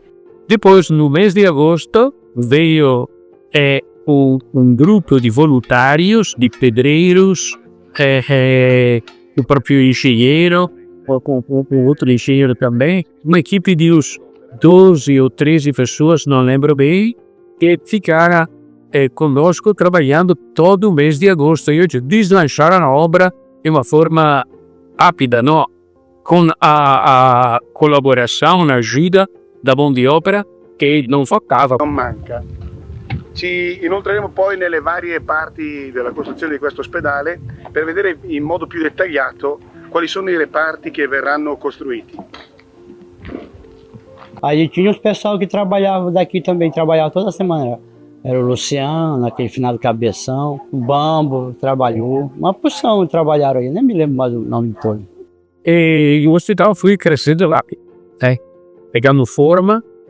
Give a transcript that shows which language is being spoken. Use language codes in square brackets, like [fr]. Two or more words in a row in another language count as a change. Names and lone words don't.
[pt] Depois, no mês de agosto, veio um grupo de voluntários, de pedreiros, o próprio engenheiro, com outro engenheiro também, uma equipe de uns 12 ou 13 pessoas, não lembro bem, que ficaram conosco trabalhando todo o mês de agosto. E eles deslancharam a obra de uma forma rápida, não? Com a colaboração, a ajuda da mão de opera [it] che non [pt] faltava. [it] Non manca. Ci inoltreremo poi nelle varie parti della costruzione di questo ospedale per vedere in modo più dettagliato quali sono i reparti che verranno costruiti. [pt] Aí tinha os pessoal que trabalhava daqui também, trabalhava toda semana. Era o Luciano, aquele finado Cabeção, o Bambo trabalhou, uma porção trabalharam aí, nem me lembro mais o nome de todos. E o hospital foi crescendo rápido, pegando forma.